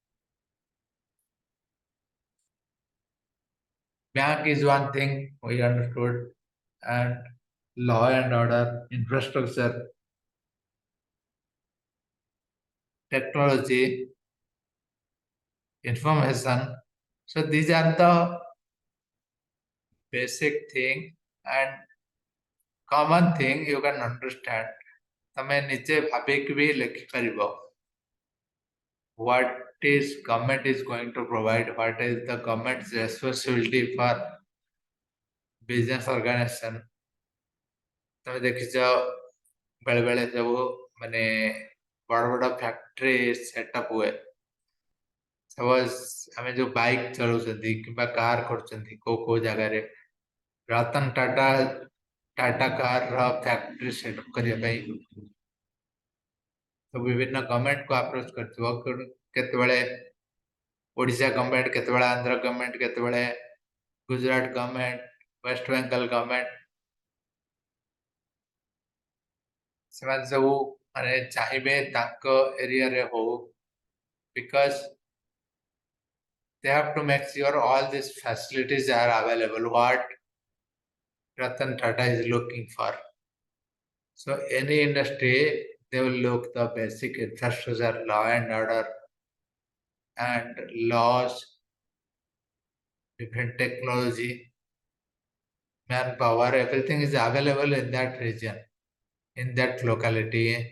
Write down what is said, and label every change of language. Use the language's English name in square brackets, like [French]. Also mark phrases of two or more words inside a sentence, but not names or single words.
[English] Bank is one thing we understood, and law and order, infrastructure, technology, information. So these are the basic thing and common thing you can understand. [Odia] ତମେ ନିଜେ ଭାବିକି ବି ଲେଖିପାରିବ. [English] What is government is going to provide? What is the government's responsibility for business organization? [Odia] ତମେ ଦେଖିଛ ବେଳେ ବେଳେ ସବୁ ମାନେ ବଡ ବଡ [English] factory setup [Odia] ହୁଏ. ସପୋଜ ଆମେ ଯୋଉ ବାଇକ୍ ଚଲାଉଛନ୍ତି କିମ୍ବା କାର୍ କରୁଛନ୍ତି କୋଉ ଜାଗାରେ, ରତନ ଟାଟା କାର ର [English] factory setup [Odia] କରିବା ପାଇଁ ତ ବିଭିନ୍ନ ଗଭର୍ଣ୍ଣମେଣ୍ଟକୁ ଆପ୍ରୋଚ୍ କରିଥିବ. କେତେବେଳେ ଓଡ଼ିଶା ଗଭର୍ଣ୍ଣମେଣ୍ଟ, କେତେବେଳେ ଆନ୍ଧ୍ର ଗଭର୍ଣ୍ଣମେଣ୍ଟ, କେତେବେଳେ ଗୁଜରାଟ ଗଭର୍ଣ୍ଣମେଣ୍ଟ, ୱେଷ୍ଟ ବେଙ୍ଗଲ ଗଭର୍ଣ୍ଣମେଣ୍ଟ, ସେମାନେ ସବୁ ମାନେ ଚାହିଁବେ ତାଙ୍କ ଏରିଆରେ ହଉ, [English] because they have to make sure all these facilities are available, what Ratan Tata is looking for. So any industry, they will look the basic infrastructure, law and order, and laws, different technology, manpower, everything is available in that region, in that locality.